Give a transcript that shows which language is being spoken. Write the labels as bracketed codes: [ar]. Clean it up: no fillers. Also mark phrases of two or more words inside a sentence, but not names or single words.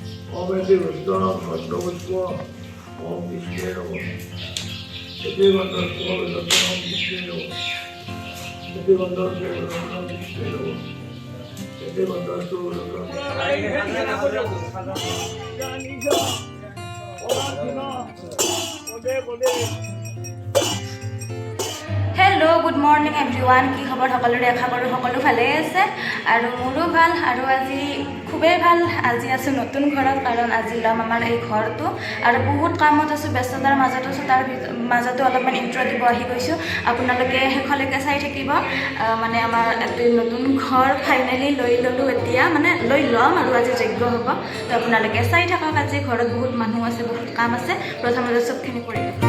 [sa] ओम इति विष्णुनाम खंडवत्व ओम विष्णु नमः इति वंदस्व विष्णुनाम विष्णु नमः इति वंदस्व विष्णुनाम विष्णु नमः इति वंदस्व [en] Hello good morning everyone [as] কি খবৰ সকলোৰে আশা কৰোঁ সকলো ভালে আছে আৰু মোৰো ভাল আৰু আজি খুবেই ভাল আজি আছো নতুন ঘৰত কাৰণ আজি লম আমাৰ এই ঘৰটো আৰু বহুত কামত আছো ব্যস্ততাৰ মাজত আছো তাৰ মাজতো অলপমান ইন্ট্ৰ দিব আহি গৈছো আপোনালোকে হেখলৈকে চাই থাকিব মানে আমাৰ এই নতুন ঘৰ ফাইনালি লৈ ললো এতিয়া মানে লৈ লম আৰু আজি যোগ্য হ'ব তো আপোনালোকে চাই থাকক আজি ঘৰত বহুত মানুহ আছে বহুত কাম আছে প্ৰথমতে সবখিনি কৰি